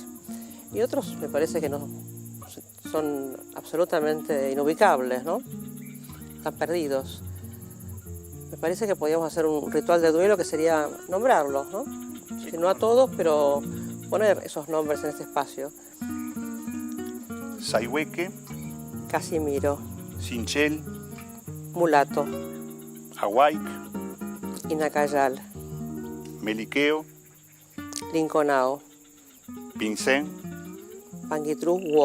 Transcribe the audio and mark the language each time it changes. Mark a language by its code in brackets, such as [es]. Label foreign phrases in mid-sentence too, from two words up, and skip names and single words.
[es] Y otros me parece que no, son absolutamente inubicables, ¿no? Están perdidos. Me parece que podríamos hacer un ritual de duelo que sería nombrarlos, ¿no? Si no a todos, pero poner esos nombres en este espacio. Sayhueque, Casimiro, Sinchel, Mulato, Ahuayc, Inacayal, Meliqueo, Linconao, Pincén, Panguitru War,